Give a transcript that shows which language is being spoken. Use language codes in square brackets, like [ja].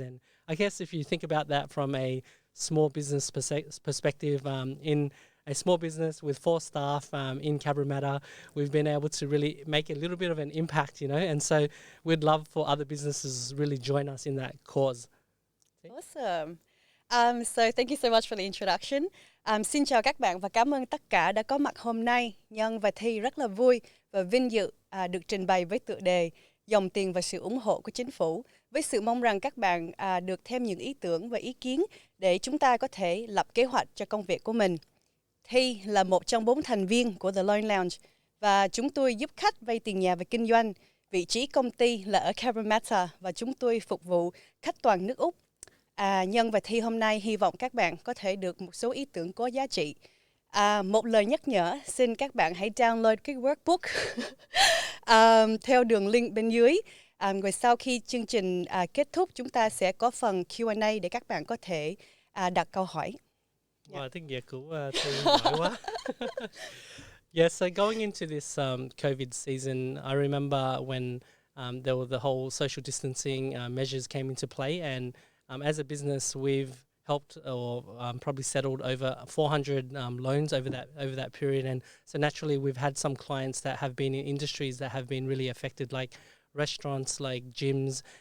[en] And I guess if you think about that from a small business perspective, in a small business with 4 staff in Cabramatta, we've been able to really make a little bit of an impact, you know, and so we'd love for other businesses to really join us in that cause. Awesome. So thank you so much for the introduction. [vi] Xin chào các bạn và cảm ơn tất cả đã có mặt hôm nay. Nhân và Thi rất là vui và vinh dự được trình bày với tựa đề Dòng tiền và sự ủng hộ của chính phủ, với sự mong rằng các bạn được thêm những ý tưởng và ý kiến để chúng ta có thể lập kế hoạch cho công việc của mình. Thi là một trong 4 thành viên của The Loan Lounge và chúng tôi giúp khách vay tiền nhà và kinh doanh. Vị trí công ty là ở Cabramatta và chúng tôi phục vụ khách toàn nước Úc. Nhân và Thi hôm nay hy vọng các bạn có thể được một số ý tưởng có giá trị. Một lời nhắc nhở, xin các bạn hãy download cái workbook theo đường link bên dưới. Rồi sau khi chương trình kết thúc, chúng ta sẽ có phần Q&A để các bạn có thể đặt câu hỏi. [en] Well, I think [vi] giỏi quá. [en] Yeah, so going into this COVID season, I remember when there were the whole social distancing measures came into play, and as a business, we've helped or probably settled over 400 loans over that period, and so naturally we've had some clients that have been in industries that have been really affected, like restaurants, like gyms.